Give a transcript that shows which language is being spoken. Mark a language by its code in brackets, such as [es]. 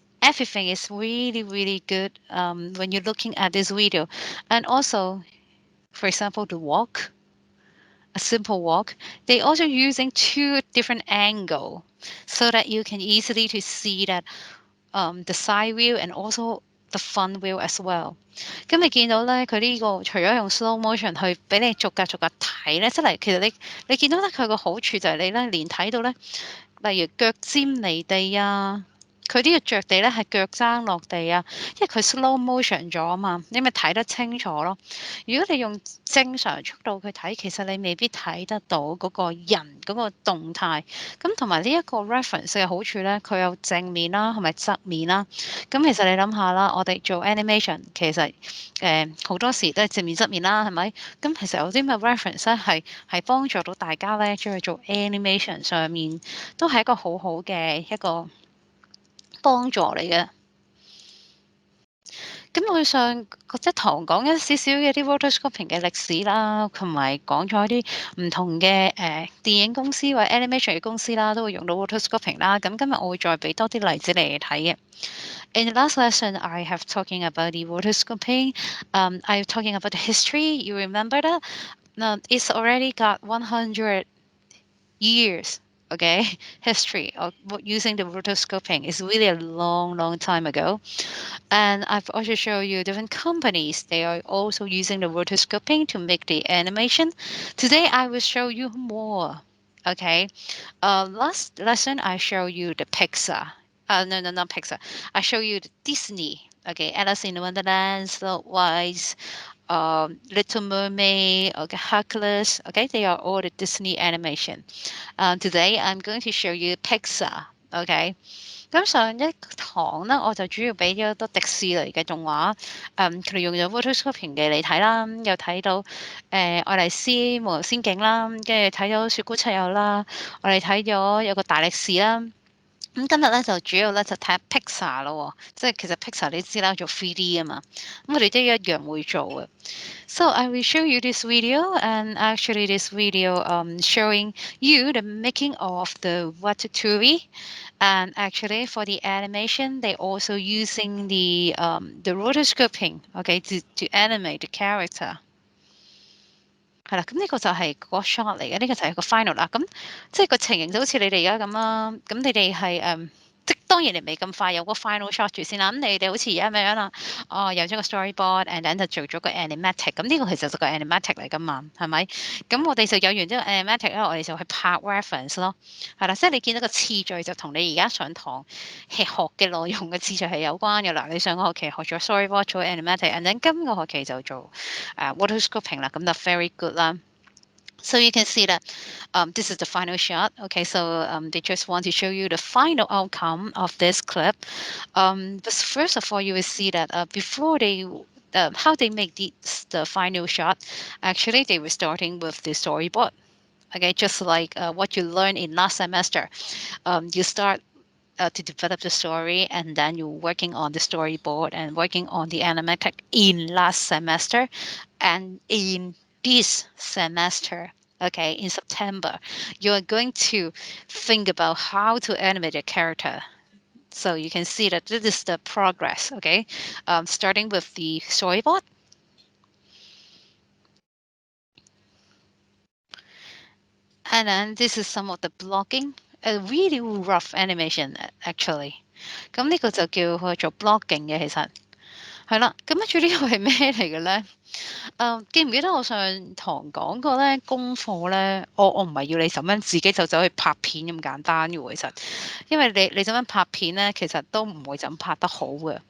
[en] Everything is really, really good when you're looking at this video. And also, for example, the walk, a simple walk, they also using two different angle so that you can easily to see that the side view and also the front view as well。 [yue] 咁你見到咧，佢呢個除咗用 slow motion 去俾你逐格逐格睇咧，即係其實你見到咧，佢個好處就係你咧連睇到咧，例如腳尖離地啊，佢呢個着地咧係腳踭落地啊，因為佢 slow motion 咗啊嘛，你咪睇得清楚咯。如果你用正常速度去睇，其實你未必睇得到嗰個人嗰個動態。咁同埋呢一個 reference 嘅好處咧，佢有正面啦，同埋側面啦。咁其實你諗下啦，我哋做 animation 其實好多時都係正面側面啦，係咪？咁其實有啲咩 reference 咧係幫助到大家咧，將去做 animation 上面都係一個好好嘅一個幫助嚟嘅。咁我上一堂講一少少嘅啲 rotoscoping 嘅歷史啦，同埋講咗一啲唔同嘅電影公司或者 animation 嘅公司啦，都會用到 rotoscoping 啦。咁今日我會再俾多啲例子嚟睇嘅。 [en] In the last lesson, I have talking about the rotoscoping. I'm talking about the history. You remember that? It's already got 100 years. Okay, history of using the rotoscoping is really a long, long time ago. And I've also shown you different companies. They are also using the rotoscoping to make the animation. Today, I will show you more. Okay. Last lesson, I show you the Pixar. No, no, not Pixar. I show you the Disney. Okay, Alice in Wonderland, Snow White, Little Mermaid, okay, Hercules. Okay, they are all the Disney animation. Today, I'm going to show you Pixar. Okay. [yue] 咁上一堂咧，我就主要俾咗好多迪士尼嘅動畫，佢哋用咗 Photoshoping 嘅嚟睇啦，又睇到愛麗絲夢遊仙境啦，跟住睇咗雪姑七友啦，我哋睇咗有個大力士啦。咁今日咧就主要咧就睇下 Pixar 咯喎，即係其實 Pixar 你知啦，做 3D 啊嘛，咁我哋都一樣會做嘅。 [en] So I will show you this video, and actually this video showing you the making of the Ratatouille. And actually for the animation, they also using the rotoscoping, okay, to animate the character. [yue] 係啦，咁呢個就係個 shot 嚟嘅，呢個就係個 final 啦。咁即係個情形就好似你哋而家咁啦。咁你哋係即當然你未咁快有個 final shot 住先啦。咁你哋好似而家咁樣啦，哦，有咗個 storyboard， [en] and then [yue] 就做咗個 animatic。咁呢個其實就個 animatic 嚟噶嘛，係咪？咁我哋就有完呢個 animatic 咧，我哋就去拍 reference 咯。係啦，即係你見到個次序就同你而家上堂學嘅內容嘅次序係有關嘅啦。你上個學期學咗 storyboard 做 animatic， [en] and then [yue] 今個學期就做rotoscoping 啦，咁就 [en] very good [yue] 啦。 [en] So you can see that this is the final shot. Okay, so they just want to show you the final outcome of this clip. But first of all, you will see that before they how they make the final shot, actually they were starting with the storyboard. Okay, just like what you learned in last semester. You start to develop the story, and then you're working on the storyboard and working on the animatic in last semester, and in this semester, okay, in September, you're going to think about how to animate a character. So you can see that this is the progress, okay, starting with the storyboard. And then this is some of the blocking, a really rough animation actually. [yue] 咁呢個就叫佢做 blocking 嘅，其實係啦。咁跟住呢個係咩嚟嘅咧？記唔記得我上堂講過咧？功課咧，我唔係要你咁樣自己就走去拍片咁簡單嘅喎，其實，因為你咁樣拍片咧，其實都唔會就咁拍得好嘅。